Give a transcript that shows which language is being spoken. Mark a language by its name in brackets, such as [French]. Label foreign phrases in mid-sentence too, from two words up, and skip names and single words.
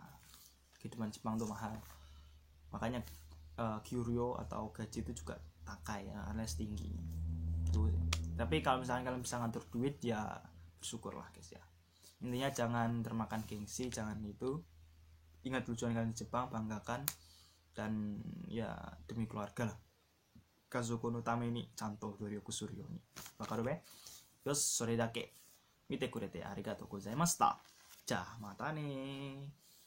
[Indonesian] Kehidupan Jepang itu mahal, makanya Kyuryo atau gaji itu juga takai ya, alias tinggi tuh. Tapi kalau misalnya kalian bisa ngatur duit ya bersyukurlah guys ya. Intinya jangan termakan gengsi, jangan itu. Ingat tujuan kalian di Jepang, banggakan, dan ya demi keluarga lah. [Japanese] 家族のためにちゃんと努力するように。分かるべ? よし、それだけ。見てくれてありがとうございました. じゃ、またね.